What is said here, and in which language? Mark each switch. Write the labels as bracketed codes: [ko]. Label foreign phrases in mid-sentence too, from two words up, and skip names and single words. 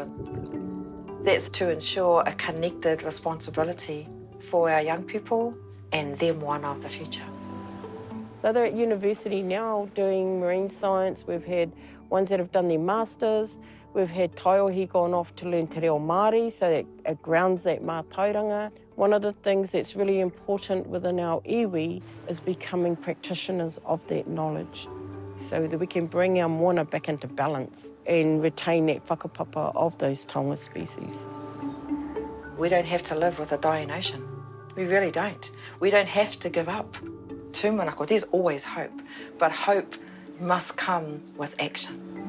[en] That's to ensure a connected responsibility for our young people and them one of the future. So they're at university now doing marine science. We've had ones that have done their masters. We've had taiohi gone off to learn [mi] te reo Māori, [en] so that it grounds that mātauranga. One of the things that's really important within our iwi is becoming practitioners of that knowledge so that we can bring our moana back into balance and retain that whakapapa of those taonga species. We don't have to live with a dying ocean. We really don't. We don't have to give up. Tūmanako, there's always hope, but hope must come with action.